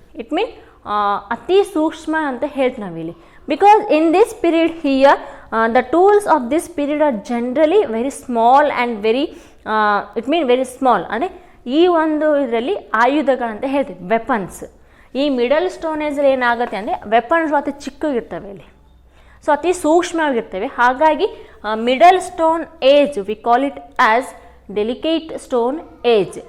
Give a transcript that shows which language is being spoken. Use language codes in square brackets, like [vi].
[en] it mean [kn] ಅತಿ ಸೂಕ್ಷ್ಮ ಅಂತ ಹೇಳ್ತೀವಿ ನಾವಿಲ್ಲಿ. [en] Because in this period here, the tools of this period are generally very small and very, it means very small. [kn] ಅಂದರೆ ಈ ಒಂದು ಇದರಲ್ಲಿ ಆಯುಧಗಳಂತ ಹೇಳ್ತೀವಿ, ವೆಪನ್ಸ್. ಈ ಮಿಡಲ್ ಸ್ಟೋನ್ ಏಜಲ್ಲಿ ಏನಾಗುತ್ತೆ ಅಂದರೆ ವೆಪನ್ಸ್ ಅತಿ ಚಿಕ್ಕಗಿರ್ತವೆ ಇಲ್ಲಿ, ಸೊ ಅತಿ ಸೂಕ್ಷ್ಮವಾಗಿರ್ತವೆ. [en] ಹಾಗಾಗಿ middle stone age we call it as delicate stone age.